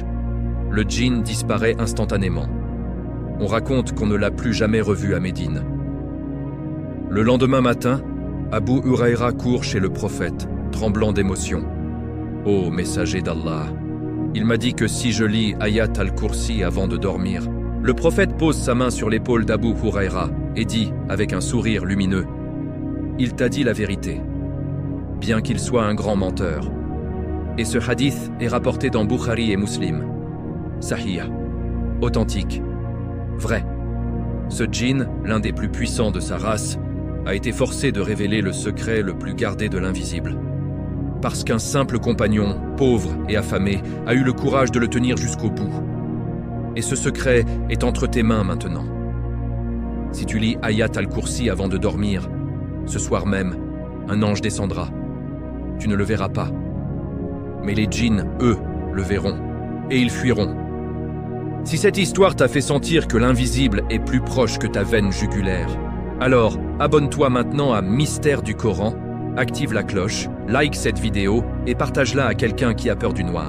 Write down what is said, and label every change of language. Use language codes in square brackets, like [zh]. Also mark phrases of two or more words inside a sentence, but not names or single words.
[fr] Le djinn disparaît instantanément. On raconte qu'on ne l'a plus jamais revu à Médine. Le lendemain matin, Abu Huraira court chez le prophète, tremblant d'émotion. « Ô messager d'Allah, il m'a dit que si je lis Ayat al-Kursi avant de dormir, le prophète pose sa main sur l'épaule d'Abu Huraira et dit, avec un sourire lumineux, « Il t'a dit la vérité, bien qu'il soit un grand menteur. » Et ce hadith est rapporté dans Bukhari et Muslim. Sahih, authentique, vrai. Ce djinn, l'un des plus puissants de sa race, a été forcé de révéler le secret le plus gardé de l'invisible. Parce qu'un simple compagnon, pauvre et affamé, a eu le courage de le tenir jusqu'au bout. Et ce secret est entre tes mains maintenant. Si tu lis Ayat al-Kursi avant de dormir, ce soir même, un ange descendra. Tu ne le verras pas. Mais les djinns, eux, le verront, et ils fuiront. Si cette histoire t'a fait sentir que l'invisible est plus proche que ta veine jugulaire, alors abonne-toi maintenant à Mystère du Coran, active la cloche, like cette vidéo et partage-la à quelqu'un qui a peur du noir.